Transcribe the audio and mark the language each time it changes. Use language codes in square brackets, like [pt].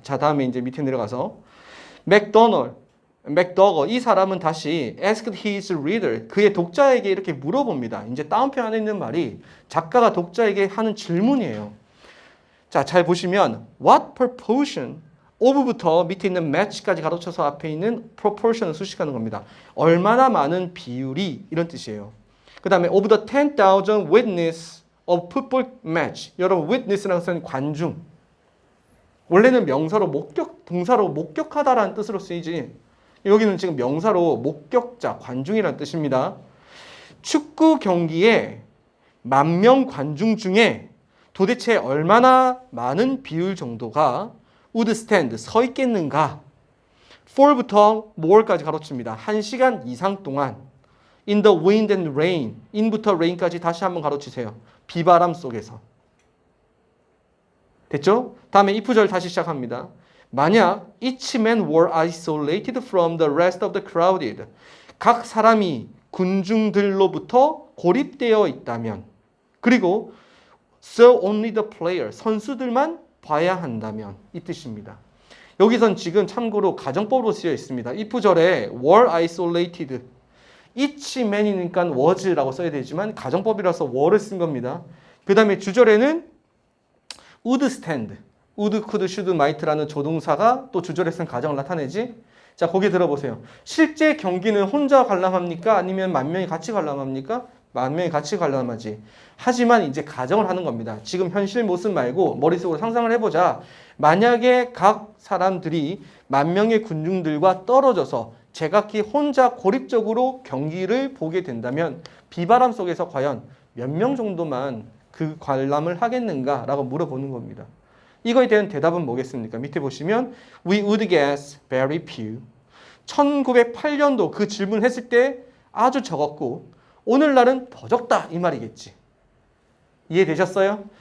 [ko] 자, 다음에 이제 밑에 내려가서 맥더거 이 사람은 다시 [en] asked his reader, [ko] 그의 독자에게 이렇게 물어봅니다. 이제 다운표 안에 있는 말이 작가가 독자에게 하는 질문이에요. 자, 잘 보시면 [en] what proportion of [ko] 부터 밑에 있는 match까지 가로쳐서 앞에 있는 proportion을 수식하는 겁니다. 얼마나 많은 비율이 이런 뜻이에요. 그 다음에 [en] of the 10,000 witness of football match. [ko] 여러분 witness라는 것은 관중. 원래는 명사로 동사로 목격하다라는 뜻으로 쓰이지. 여기는 지금 명사로 목격자, 관중이라는 뜻입니다. 축구 경기에 10,000명 관중 중에 도대체 얼마나 많은 비율 정도가 [en] would stand, [ko] 서 있겠는가? for부터 more까지 가로칩니다. 1시간 이상 동안 [en] in the wind and rain, [ko] in부터 rain까지 다시 한번 가로치세요. 비바람 속에서. 됐죠? 다음에 if 절 다시 시작합니다. 만약 [en] each man were isolated from the rest of the crowded, [ko] 각 사람이 군중들로부터 고립되어 있다면, 그리고 [en] so only the player, [ko] 선수들만 봐야 한다면 이 뜻입니다. 여기선 지금 참고로 가정법으로 쓰여 있습니다. if 절에 [en] were isolated, each man [ko] 이니까 was라고 써야 되지만 가정법이라서 were를 쓴 겁니다. 그 다음에 주절에는 would stand, would, could, should, might라는 조동사가 또 주절에 쓴 가정을 나타내지. 자, 거기 들어보세요. 실제 경기는 혼자 관람합니까? 아니면 10,000명이 같이 관람합니까? 10,000명이 같이 관람하지. 하지만 이제 가정을 하는 겁니다. 지금 현실 모습 말고 머릿속으로 상상을 해보자. 만약에 각 사람들이 10,000명의 군중들과 떨어져서 제각기 혼자 고립적으로 경기를 보게 된다면 비바람 속에서 과연 몇 명 정도만 그 관람을 하겠는가라고 물어보는 겁니다. 이거에 대한 대답은 뭐겠습니까? 밑에 보시면 [en] We would guess very few. [ko] 1908년도 그 질문을 했을 때 아주 적었고 오늘날은 더 적다 이 말이겠지. 이해되셨어요?